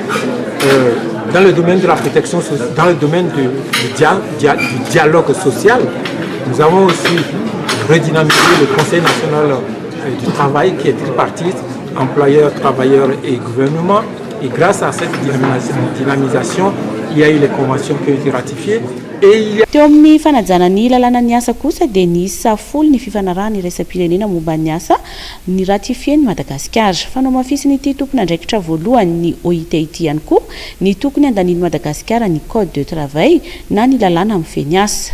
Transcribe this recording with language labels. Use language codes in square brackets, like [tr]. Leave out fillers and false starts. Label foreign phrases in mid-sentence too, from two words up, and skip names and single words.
[fr] Dans le domaine de la protection, dans le domaine du dialogue social, nous avons aussi redynamisé le Conseil national du travail qui est tripartite, employeurs, travailleurs et gouvernement. Et grâce à cette dynamisation, il y a eu les conventions qui ont été ratifiées. Et il y a [mg] teo amin'ny fanajana ny lalàna ny asa kosa dia niisa folo ny fifanarahana iraisam-pirenena momba ny asa ny ratifieny Madagasikara. Fanao mafisiny ity tompona andraikitra voalohany ny OIT ity ihany koa ny tokony andaniny Madagasikara ny [fr] code de travail [mg] na ny lalàna amin'ny feny asa.